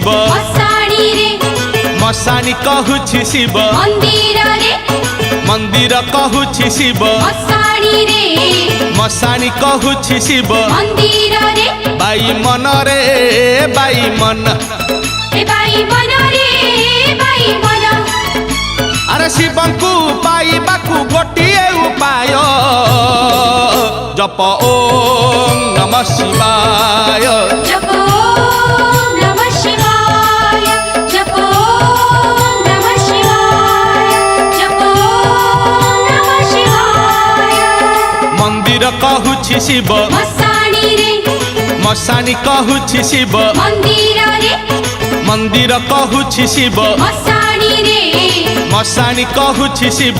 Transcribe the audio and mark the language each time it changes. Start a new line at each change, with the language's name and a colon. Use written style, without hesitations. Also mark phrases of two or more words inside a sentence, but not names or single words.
Odia: ମସାଣୀ ରେ ମସାଣୀ କହୁଛି ଶିବ ମନ୍ଦିର ରେ ମନ୍ଦିର କହୁଛି ଶିବ ମସାଣୀ ରେ ମସାଣୀ କହୁଛି ଶିବ ମନ୍ଦିର ରେ ବାଇ ମନ ରେ ବାଇ ମନ ଏ ବାଇ ମନ ରେ ବାଇ ମନ। ଅରେ ଶିବଙ୍କୁ ପାଇବାକୁ ଗୋଟିଏ ଉପାୟ ଜପ
Sanskrit: ओम नमः शिवाय जप नमः शिवाय जप नमः शिवाय जप नमः शिवाय।
Odia: ମନ୍ଦିର କହୁଛି ଶିବ ମସାଣୀ ରେ ମସାଣୀ କହୁଛି ଶିବ ମନ୍ଦିର ରେ ମନ୍ଦିର କହୁଛି ଶିବ ମସାଣୀ ରେ ମସାଣୀ କହୁଛି ଶିବ